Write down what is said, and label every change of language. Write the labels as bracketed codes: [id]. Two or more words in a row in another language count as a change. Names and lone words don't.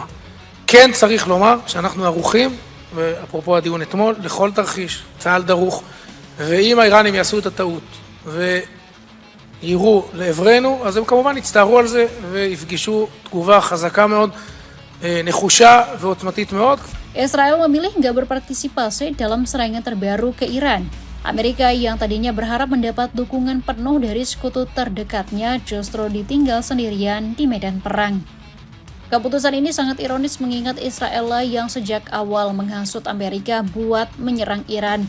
[he] כן צריך לומר שאנחנו ערוכים, ואפרופו הדיון אתמול, לכל תרחיש, צה"ל דרוך, ואם האיראנים יעשו את הטעות ויירו לעברנו, אז הם כמובן יצטערו על זה ויפגשו תגובה חזקה מאוד, נחושה ועוצמתית מאוד. [id] Israel memilih nggak berpartisipasi dalam serangan terbaru ke Iran. Amerika yang tadinya berharap mendapat dukungan penuh dari sekutu terdekatnya justru ditinggal sendirian di medan perang. Keputusan ini sangat ironis mengingat Israel lah yang sejak awal menghasut Amerika buat menyerang Iran.